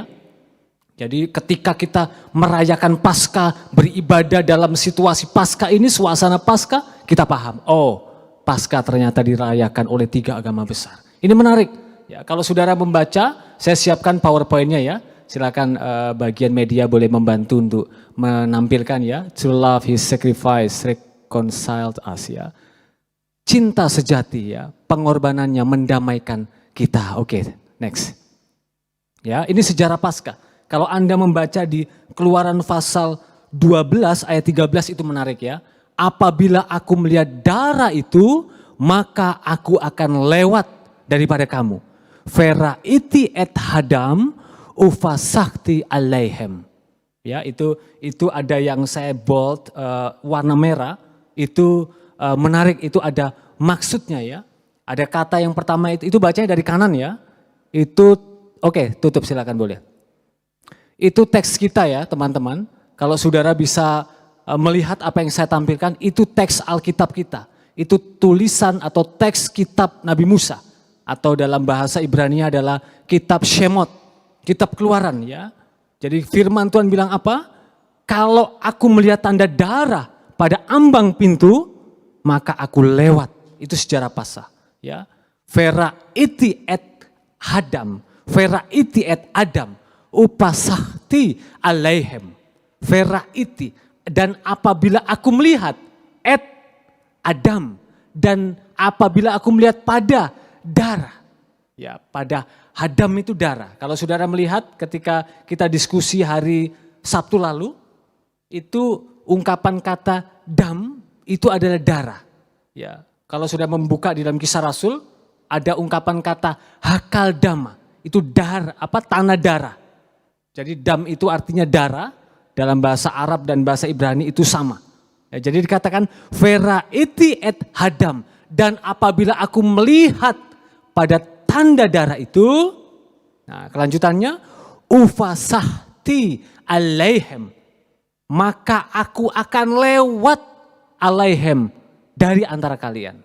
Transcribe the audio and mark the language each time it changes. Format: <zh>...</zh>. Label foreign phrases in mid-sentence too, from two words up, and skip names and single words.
<id>Jadi ketika kita merayakan Paskah, beribadah dalam situasi Paskah ini, suasana Paskah, kita paham. Oh, Paskah ternyata dirayakan oleh 3 agama besar. Ini menarik. Ya, kalau saudara membaca, saya siapkan PowerPoint-nya ya. Silakan bagian media boleh membantu untuk menampilkan ya.</id> <en>To love his sacrifice reconciled us ya.</en> <id>Cinta sejati ya, pengorbanannya mendamaikan kita. Oke, next. Ya, ini sejarah Paskah. Kalau Anda membaca di Keluaran pasal 12 ayat 13 itu menarik ya. Apabila aku melihat darah itu, maka aku akan lewat daripada kamu.</id> <he>וראיתי את הדם ופסחתי עליהם.</he> <id>Ya, itu ada yang saya bold warna merah, itu menarik, itu ada maksudnya ya. Ada kata yang pertama itu bacanya dari kanan ya. Itu oke, tutup silakan boleh. Itu teks kita ya teman-teman. Kalau saudara bisa melihat apa yang saya tampilkan, itu teks Alkitab kita. Itu tulisan atau teks kitab Nabi Musa. Atau dalam bahasa Ibrani adalah kitab Shemot, kitab Keluaran ya. Jadi firman Tuhan bilang apa? Kalau aku melihat tanda darah pada ambang pintu, maka aku lewat. Itu sejarah Paskah ya.</id> <he>וראיתי את הדם, וראיתי את הדם. ופסחתי עליהם, וראיתי,</he> <id>dan apabila aku melihat</id> <he>את הדם,</he> <id>dan apabila aku melihat pada darah, ya pada hadam itu darah. Kalau saudara melihat ketika kita diskusi hari Sabtu lalu, itu ungkapan kata dam itu adalah darah. Ya, kalau sudah membuka di dalam Kisah Rasul, ada ungkapan kata hakal dama, itu darah, tanah darah. Jadi dam itu artinya darah, dalam bahasa Arab dan bahasa Ibrani itu sama. Ya, jadi dikatakan</id> <he>וראיתי את הדם,</he> <id>dan apabila aku melihat pada tanda darah itu, nah kelanjutannya</id> <he>ופסחתי עליהם,</he> <id>maka aku akan lewat alaihem dari antara kalian.</id>